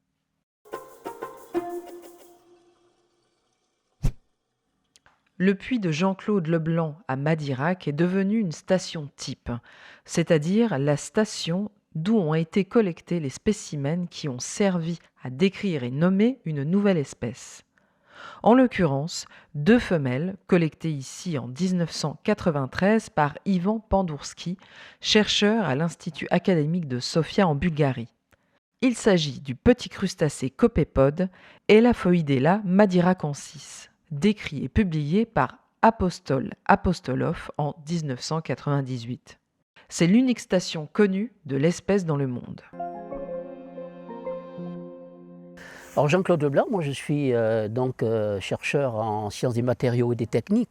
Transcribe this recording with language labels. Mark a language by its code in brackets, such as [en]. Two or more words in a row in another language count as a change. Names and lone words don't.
[fr] Le puits de Jean-Claude Leblanc à Madirac est devenu une station type, c'est-à-dire la station d'où ont été collectés les spécimens qui ont servi à décrire et nommer une nouvelle espèce. En l'occurrence, 2 femelles collectées ici en 1993 par Ivan Pandourski, chercheur à l'Institut académique de Sofia en Bulgarie. Il s'agit du petit crustacé copépode Elaphoidella madiracensis, décrit et publié par Apostol Apostolov en 1998. C'est l'unique station connue de l'espèce dans le monde. Alors Jean-Claude Leblanc, moi je suis chercheur en sciences des matériaux et des techniques.